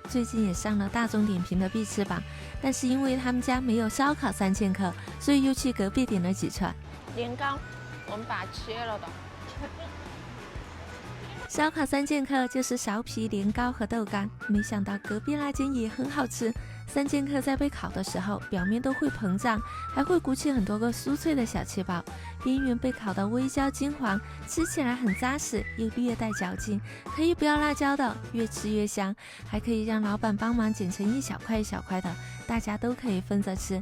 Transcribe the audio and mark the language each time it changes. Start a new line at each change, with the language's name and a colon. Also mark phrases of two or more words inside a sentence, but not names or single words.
Chinese: 最近也上了大眾點評的必吃榜，但是因為他們家沒有燒烤3劍客，所以又去隔壁點了幾串年糕，我們把它切了的。燒烤3劍客就是臊皮、年糕和豆乾，沒想到隔壁那間也很好吃。3劍客在被烤的時候，表面都會膨脹，還會鼓起很多個酥脆的小氣泡，邊緣被烤得微焦金黃，吃起來很扎實又略帶嚼勁，可以不要辣椒的，越吃越香。還可以讓老闆幫忙剪成一小塊一小塊的，大家都可以分着吃。